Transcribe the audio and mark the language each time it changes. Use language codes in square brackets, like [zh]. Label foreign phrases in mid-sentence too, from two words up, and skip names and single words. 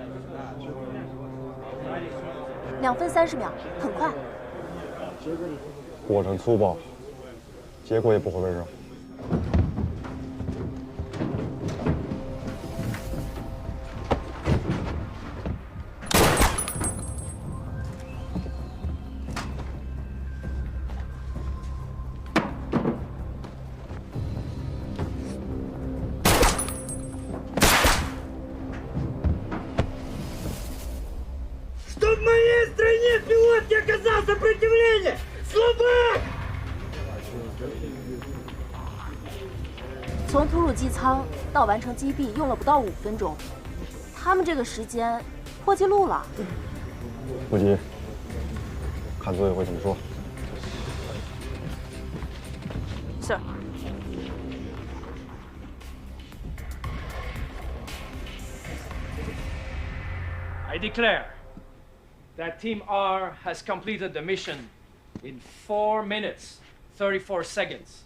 [zh] 2 分30秒，很快。过程粗暴，结果也不会温柔。 [ru] Что в моей стране пилот не оказал сопротивления! Слабак! [zh] 从吐鲁机舱到完成击毙用了不到5分钟，他们这个时间破纪录了。不急，看组委会怎么说。 [en] Sir. I declare that Team R has completed the mission in 4 minutes, 34 seconds.